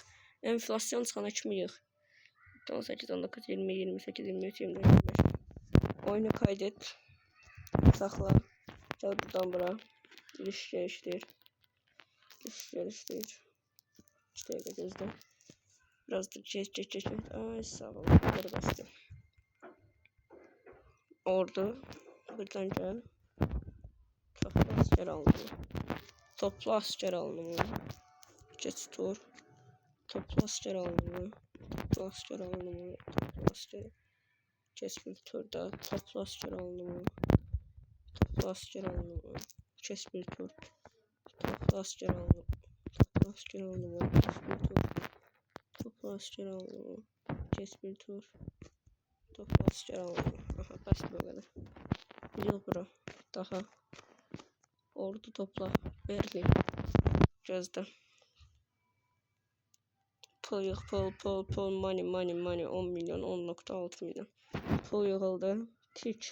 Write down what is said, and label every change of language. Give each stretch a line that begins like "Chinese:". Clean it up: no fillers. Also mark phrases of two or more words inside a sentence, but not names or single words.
Azerbaijani: Enflasyon çıxana kimi yığ.
Turkish: 18, 19, 20, 28, 23, 24, 25. Oyunu kaydet.
Azerbaijani: Saxla. Gəl buradan bura. İlişdir. 3 dəqiqə gözlə.
Turkish: Biraz da geç. Ay sağ ol. Burada bastım.
Azerbaijani: Ordu. Buradan gəl.
Turkish: Toplu asker alınımı. Toplu asker alınımı. Geç tur. Toplu asker alınımı. Toplu asker alınımı. Toplu asker. Geç bir turda. Toplu asker alınımı. Toplu asker alınımı. Geç bir tur. Toplu asker alınımı. Toplu asker alınımı. Geç bir tur. Toplu asker alınımı. Geç bir tur. Toplu asker alınımı.
Azerbaijani: Aha bəs bu qədər. Yıl bura. Daha. Ordu topla. Berlin. Gözdə. Pul yığ. Pul. Money. 10 milyon. 10.6 milyon. Pul yığıldı. Tik.